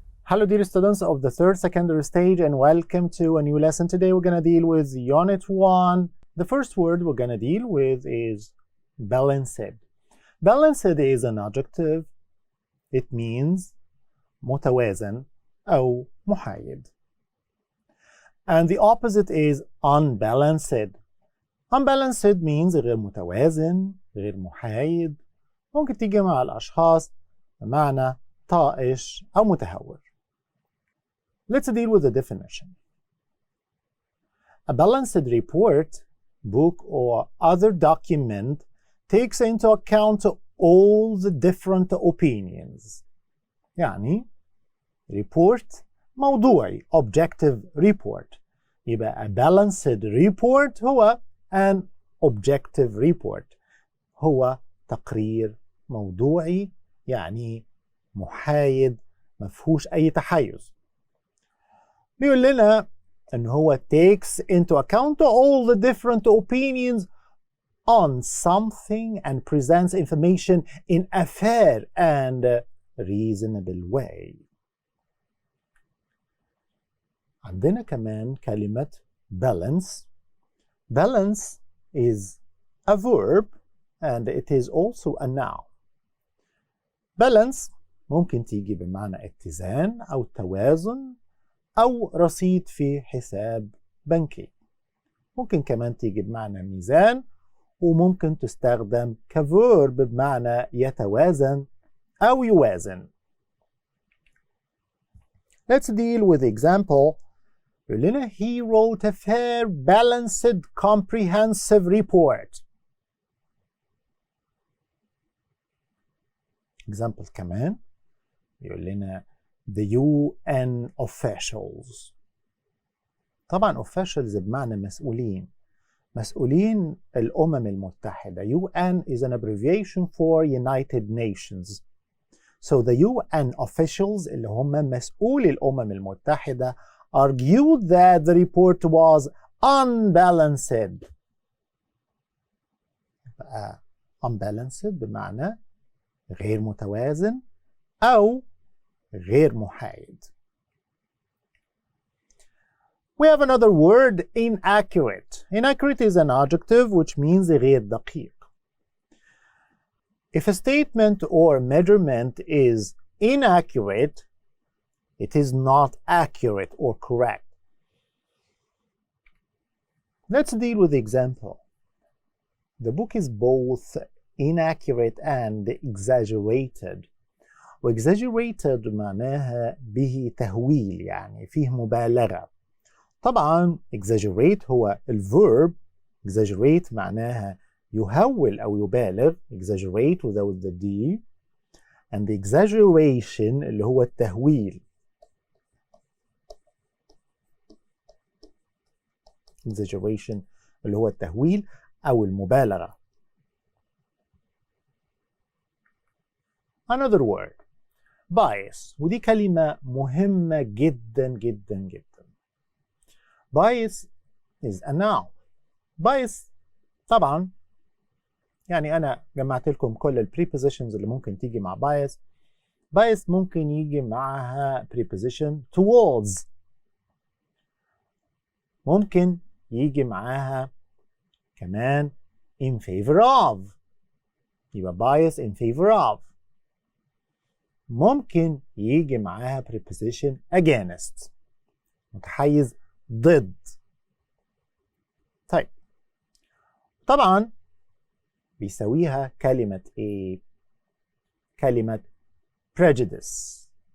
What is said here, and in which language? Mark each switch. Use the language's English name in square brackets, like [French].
[English] Hello dear students of the third secondary stage and welcome to a new lesson. Today we're going to deal with Unit 1. The first word we're going to deal with is balanced. Balanced is an adjective. It means [Arabic] متوازن أو محايد. [English] And the opposite is unbalanced. Unbalanced means [Arabic] غير متوازن، غير محايد. ممكن تيجي مع الأشخاص بمعنى طائش أو متهور. [English] Let's deal with the definition. A balanced report, book, or other document takes into account all the different opinions. [Arabic] يعني report موضوعي [English] objective report. يبقى a balanced report هو an objective report. [Arabic] هو تقرير موضوعي يعني محايد مفهوش أي تحيز. بيقول لنا إن هو [English] takes into account all the different opinions on something and presents information in a fair and reasonable way. [Arabic] عندنا كمان كلمة balance. [English] Balance is a verb and it is also a noun. [Arabic] Balance ممكن تيجي بمعنى اتزان أو توازن أو رصيد في حساب بنكي. ممكن كمان تيجي بمعنى ميزان وممكن تستخدم كفيرب بمعنى يتوازن أو يوازن. [English] Let's deal with the example. [Arabic] يقول لنا [English] he wrote a fair, balanced, comprehensive report. Example [Arabic] كمان يقول لنا [English] the UN officials. [Arabic] طبعا officials بمعنى مسؤولين. مسؤولين الأمم المتحدة. [English] UN is an abbreviation for United Nations. So the UN officials [Arabic] اللي هم مسؤولي الأمم المتحدة [English] argued that the report was unbalanced. [Arabic] Unbalanced بمعنى غير متوازن أو غير محايد. [English] We have another word, inaccurate. Inaccurate is an adjective which means [Arabic] غير دقيق. [English] If a statement or measurement is inaccurate, it is not accurate or correct. Let's deal with the example. The book is both inaccurate and exaggerated. [Arabic] وexaggerated معناها به تهويل يعني فيه مبالغة. طبعا exaggerate هو الverb. exaggerate معناها يهول أو يبالغ. [English] exaggerate without the D. and the exaggeration [Arabic] اللي هو التهويل. exaggeration اللي هو التهويل أو المبالغة. [English] Another word, bias. [Arabic] ودي كلمة مهمة جدا جدا جدا. [English] bias is a noun. [Arabic] bias طبعا يعني أنا جمعت لكم كل ال prepositions اللي ممكن تيجي مع bias. bias ممكن يجي معها preposition towards. ممكن يجي معاها كمان [English] in favor of. يبقى bias in favor of. [Arabic] ممكن يجي معاها preposition against. متحيز ضد. طيب طبعا بيساويها كلمة ايه؟ كلمة prejudice.